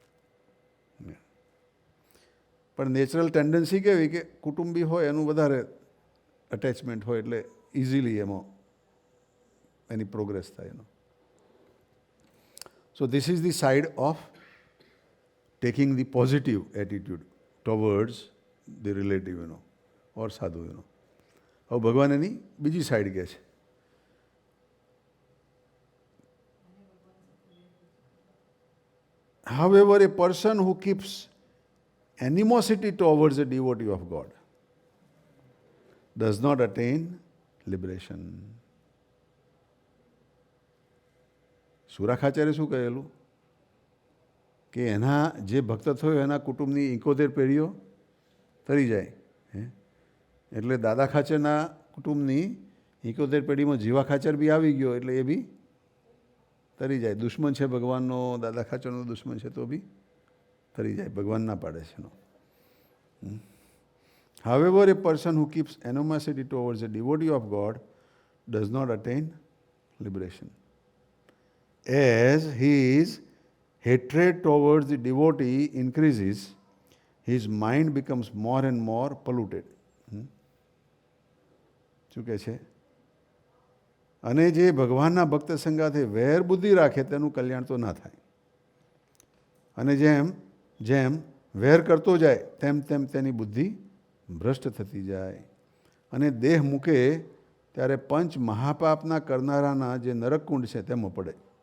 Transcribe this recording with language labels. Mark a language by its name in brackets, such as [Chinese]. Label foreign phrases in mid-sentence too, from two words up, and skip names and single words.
[Gujarati] પણ [English] natural tendency [Gujarati] કેવી કે કુટુંબી હોય એનું વધારે અટેચમેન્ટ હોય એટલે ઇઝીલી એમાં એની પ્રોગ્રેસ થાય એનો. [English] so this is the side of taking the positive attitude towards the relative or sadhu [Gujarati] હવે ભગવાન એની બીજી સાઈડ કહે છે. [English] However, a person who keeps animosity towards a devotee of God does not attain liberation. [Gujarati] સુરાખાચાર્ય શું કહેલું કે એના જે ભક્ત થયો એના કુટુંબની 71 પેઢીઓ તરી જાય. એટલે દાદા ખાચરના કુટુંબની 71 પેઢીમાં જીવા ખાચર બી આવી ગયો એટલે એ બી તરી જાય. દુશ્મન છે ભગવાનનો, દાદા ખાચરનો દુશ્મન છે તો બી તરી જાય. ભગવાન ના પાડે છે એનો. [English] However, a person who keeps animosity towards a devotee of God does not attain liberation. As his hatred towards the devotee increases, his mind becomes more and more polluted. [Gujarati] શું કહે છે? અને જે ભગવાનના ભક્ત સંગાથે વેર બુદ્ધિ રાખે તેનું કલ્યાણ તો ના થાય. અને જેમ જેમ વેર કરતો જાય તેમ તેમ તેની બુદ્ધિ ભ્રષ્ટ થતી જાય અને દેહ મૂકે ત્યારે પંચ મહાપાપના કરનારાના જે નરકકુંડ છે તેમાં પડે.